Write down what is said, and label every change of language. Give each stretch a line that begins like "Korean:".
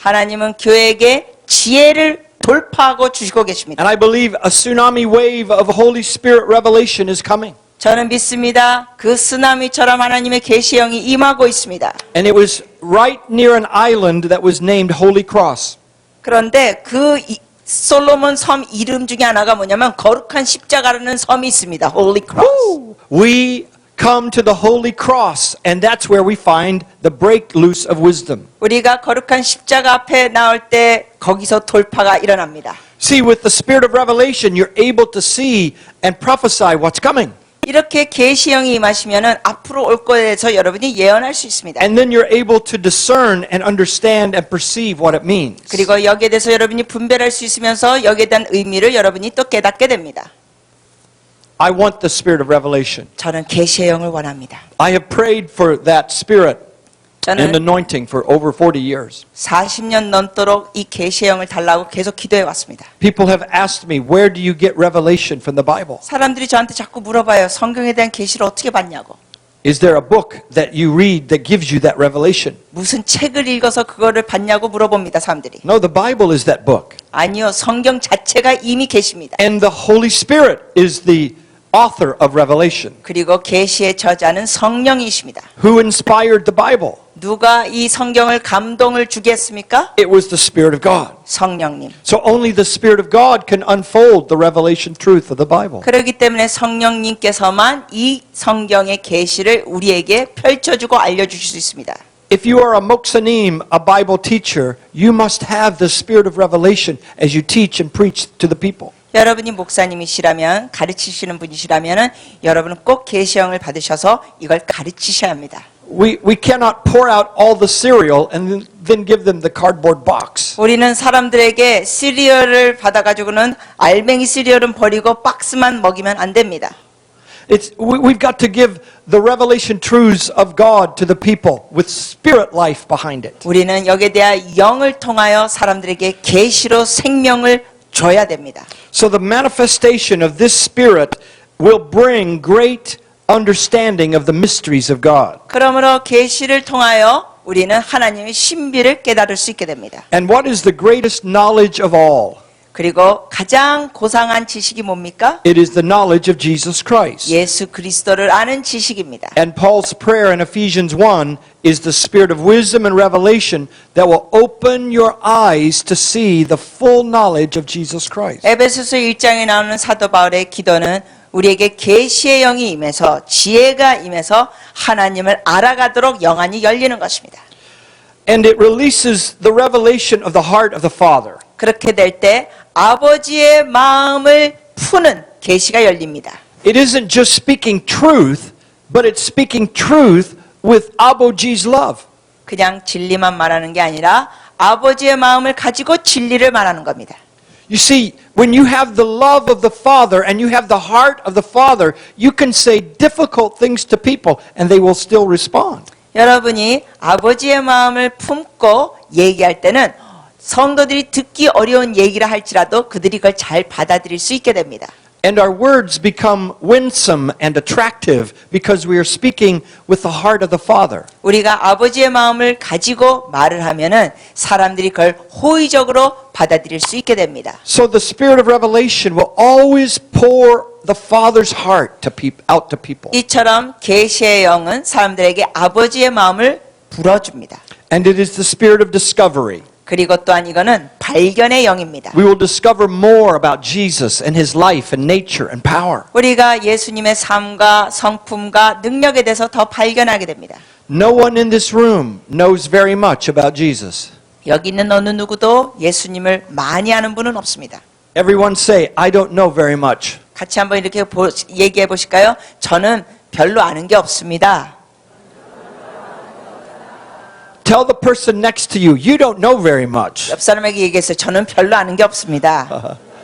Korean: 하나님은 교회에게 지혜를 돌파하고 주시고 계십니다.
English: And I believe a tsunami wave of Holy Spirit revelation is coming.
Korean: 저는 믿습니다. 그 쓰나미처럼 하나님의 계시의 영이 임하고 있습니다.
English: And it was right near an island that was named Holy Cross.
Korean: 그런데 그 솔로몬 섬 이름 중에 하나가 뭐냐면 거룩한 십자가라는 섬이 있습니다.
English: Holy Cross. We come to the Holy Cross and that's where we find the break loose of wisdom.
Korean: 우리가 거룩한 십자가 앞에 나올 때 거기서 돌파가 일어납니다.
English: See, with the spirit of revelation, you're able to see and prophesy what's coming.
Korean: 이렇게 계시형이 임하시면은 앞으로 올 거에 대해서 여러분이 예언할 수 있습니다.
English: And then you're able to discern and understand and perceive what it means.
Korean: 그리고 여기에 대해서 여러분이 분별할 수 있으면서 여기에 대한 의미를 여러분이 또 깨닫게 됩니다.
English: I want the spirit of revelation.
Korean: 저는 계시의 영을 원합니다.
English: I have prayed for that spirit and
Korean: 저는
English: anointing for over 40 years.
Korean: 40년 넘도록 이 계시의 영을 달라고 계속 기도해 왔습니다.
English: People have asked me, where do you get revelation from the Bible?
Korean: 사람들이 저한테 자꾸 물어봐요. 성경에 대한 계시를 어떻게 받냐고.
English: Is there a book that you read that gives you that revelation?
Korean: 무슨 책을 읽어서 그거를 받냐고 물어봅니다. 사람들이.
English: No, the Bible is that book.
Korean: 아니요. 성경 자체가 이미 계십니다.
English: And the Holy Spirit is the author of Revelation.
Korean: 그리고 계시의 저자는 성령이십니다.
English: Who inspired the Bible?
Korean: 누가 이 성경을 감동을 주게 했습니까?
English: It was the Spirit of God.
Korean: 성령님.
English: So only the Spirit of God can unfold the revelation truth of the Bible.
Korean: 그렇기 때문에 성령님께서만 이 성경의 계시를 우리에게 펼쳐주고 알려주실 수 있습니다.
English: If you are a 목사님, a Bible teacher, you must have the Spirit of revelation as you teach and preach to the people.
Korean: 여러분이 목사님이시라면 가르치시는 분이시라면 여러분은 꼭 계시형을 받으셔서 이걸 가르치셔야 합니다.
English: We cannot pour out all the cereal and then give them the cardboard box.
Korean: 우리는 사람들에게 시리얼을 받아가지고는 알맹이 시리얼은 버리고 박스만 먹이면 안 됩니다.
English: We've got to give the revelation truths of God to the people with spirit life behind it.
Korean: 우리는 여기에 대한 영을 통하여 사람들에게 계시로 생명을 줘야 됩니다.
English: So the manifestation of this spirit will bring great understanding of the mysteries of God.
Korean: 그러므로 계시를 통하여 우리는 하나님의 신비를 깨달을 수 있게 됩니다.
English: And what is the greatest knowledge of all?
Korean: 그리고 가장 고상한 지식이 뭡니까?
English: It is the knowledge of Jesus Christ.
Korean: 예수 그리스도를 아는 지식입니다.
English: And Paul's prayer in Ephesians 1 is the spirit of wisdom and revelation that will open your eyes to see the full knowledge of Jesus Christ.
Korean: 에베소서 1장에 나오는 사도 바울의 기도는 우리에게 계시의 영이 임해서 지혜가 임해서 하나님을 알아가도록 영안이 열리는 것입니다.
English: And it releases the revelation of the heart of the Father.
Korean: 그렇게 될 때 아버지의 마음을 푸는 계시가 열립니다.
English: It isn't just speaking truth, but it's speaking truth with 아버지's love.
Korean: 그냥 진리만 말하는 게 아니라 아버지의 마음을 가지고 진리를 말하는 겁니다.
English: You see, when you have the love of the Father and you have the heart of the Father, you can say difficult things to people and they will still respond.
Korean: 여러분이 아버지의 마음을 품고 얘기할 때는 성도들이 듣기 어려운 얘기를 할지라도 그들이 그걸 잘 받아들일 수 있게 됩니다.
English: And our words become winsome and attractive because we are speaking with the heart of the Father.
Korean: 우리가 아버지의 마음을 가지고 말을 하면은 사람들이 그걸 호의적으로 받아들일 수 있게 됩니다.
English: So the spirit of revelation will always pour the Father's heart out to people.
Korean: 이처럼 계시의 영은 사람들에게 아버지의 마음을 불어줍니다.
English: And it is the spirit of discovery.
Korean: 그리고 또한 이거는 발견의 영입니다.
English: We will discover more about Jesus and his life and nature and power.
Korean: 우리가 예수님의 삶과 성품과 능력에 대해서 더 발견하게 됩니다.
English: No one in this room knows very much about Jesus.
Korean: 여기 있는 어느 누구도 예수님을 많이 아는 분은 없습니다.
English: Everyone say, I don't know very much.
Korean: 같이 한번 이렇게 얘기해 보실까요? 저는 별로 아는 게 없습니다.
English: Tell the person next to you, you don't know very much.
Korean: 옆 사람에게 얘기했어요. 저는 별로 아는 게 없습니다.